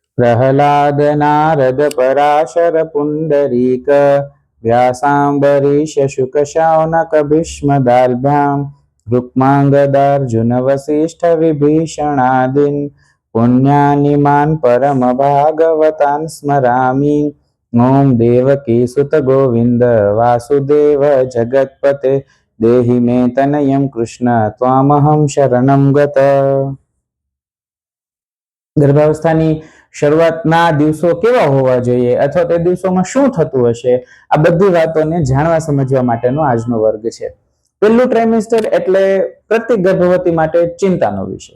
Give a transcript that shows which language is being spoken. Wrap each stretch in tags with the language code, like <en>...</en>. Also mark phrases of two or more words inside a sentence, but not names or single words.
<sa>प्रह्लाद नारद पराशर पुंडरीक व्यासाम्बरीश शुक शौनक भीष्म दाल्भ्याम रुक्मांगदार्जुन वसिष्ठ विभीषणादीन् पुण्यानिमान् परम भागवतान् स्मरामि। ओम देवकी सुत गोविंद वासुदेव जगत्पते देहि मे तनयं कृष्ण त्वामहं शरणं गत।</sa> <gu>ગર્ભાવસ્થાની શરૂઆતના દિવસો કેવા હોવા જોઈએ અથવા તે દિવસોમાં શું થતું હશે, આ બધી વાતોને જાણવા સમજવા માટેનો આજનો વર્ગ છે। પહેલું ટ્રાઇમેસ્ટર એટલે પ્રત્યેક ગર્ભવતી માટે ચિંતાનો વિષય।</gu>